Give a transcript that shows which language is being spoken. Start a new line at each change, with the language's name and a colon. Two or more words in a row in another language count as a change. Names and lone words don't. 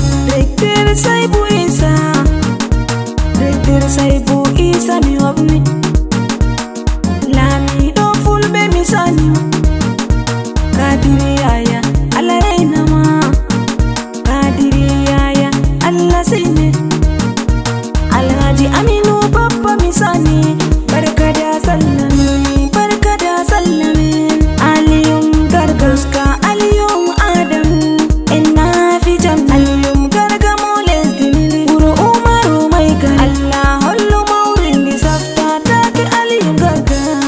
Fula: Rektor Saibu Isa. Rektor Saibu Isa mi hofni. Lamiɗo Fulɓe mi sani. Kadiri Yaya, Allah raina ma. Kadiri yaya, Allah sene.
Hausa: Alhaji Aminu Baffa Misani, barka da sallah, barka da sallah.
Fula: Aliyum Gargaska, Aliyum Adam, en na fi jam. Aliyum Garga mo lesdi min, wuro Umaru
Hausa: mai gari.
Fula: Allah hollu mawrin di safta, taki Aliyum Garga.